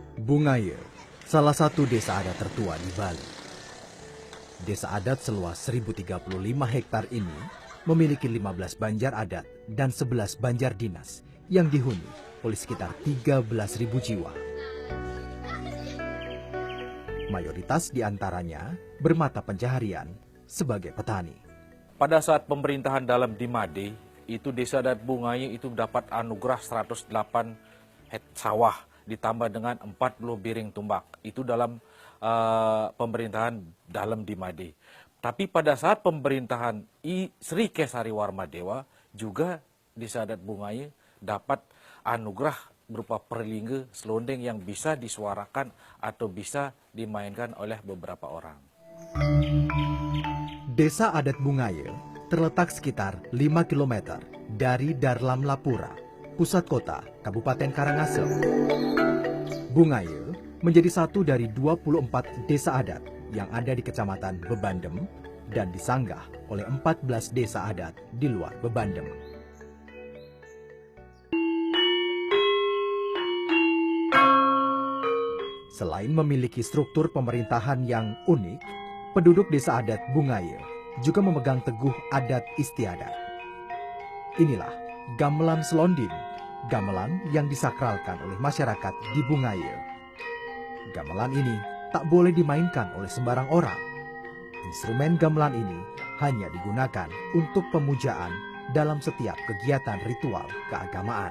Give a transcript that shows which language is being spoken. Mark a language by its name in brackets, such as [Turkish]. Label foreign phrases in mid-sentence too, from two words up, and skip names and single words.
[Indonesian] Bungaya, salah satu desa adat tertua di Bali. Desa adat seluas 1035 hektar ini memiliki 15 banjar adat dan 11 banjar dinas yang dihuni oleh sekitar 13.000 jiwa. Mayoritas di antaranya bermata pencaharian sebagai petani. Pada saat pemerintahan dalam Dimade, itu desa adat Bungaya itu dapat anugerah 108 sawah ditambah dengan 40 biring tumbak. Itu dalam pemerintahan dalam Dimade. Tapi pada saat pemerintahan Sri Kesari Warmadewa, juga desa adat Bungaya dapat anugerah berupa perlingga selonding yang bisa disuarakan atau bisa dimainkan oleh beberapa orang. Desa adat Bungaya terletak sekitar 5 km dari Darlam Lapura, pusat kota Kabupaten Karangasem. Bungaya menjadi satu dari 24 desa adat yang ada di Kecamatan Bebandem dan disanggah oleh 14 desa adat di luar Bebandem. Selain memiliki struktur pemerintahan yang unik, penduduk desa adat Bungaya juga memegang teguh adat istiadat. Inilah gamelan selonding, gamelan yang disakralkan oleh masyarakat di Bungaya. Gamelan ini tak boleh dimainkan oleh sembarang orang. Instrumen gamelan ini hanya digunakan untuk pemujaan dalam setiap kegiatan ritual keagamaan.